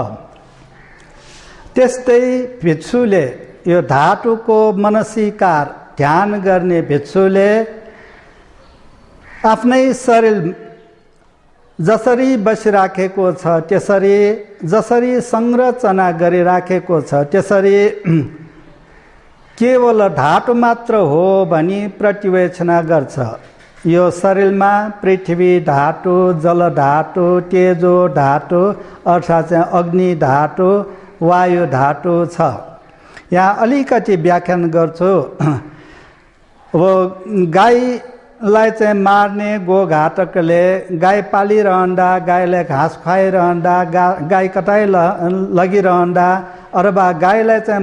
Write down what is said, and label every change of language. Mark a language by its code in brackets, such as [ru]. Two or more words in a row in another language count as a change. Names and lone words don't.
[ne] त्यस्तै भिक्षुले यो धातुको मनसिकार ध्यान गर्ने भिक्षुले आफ्नै शरीर जसरी बसिराखेको छ त्यसरी, जसरी संरचना गरिराखेको छ त्यसरी केवल धातु मात्र हो भनी प्रतिवेक्षण गर्छ। यो शरीरमा पृथ्वी धातु, जल धातु, तेजो धातु अर्थात् चाहिँ अग्नि धातु, वायु धातु छ। यहाँ अलिकति व्याख्यान गर्छु। अब गाईलाई चाहिँ मार्ने गोघातकले गाई पालिरहँदा, गाईलाई घाँस खुवाइरहँदा, गाई कतै लगिरहँदा अथवा गाईलाई चाहिँ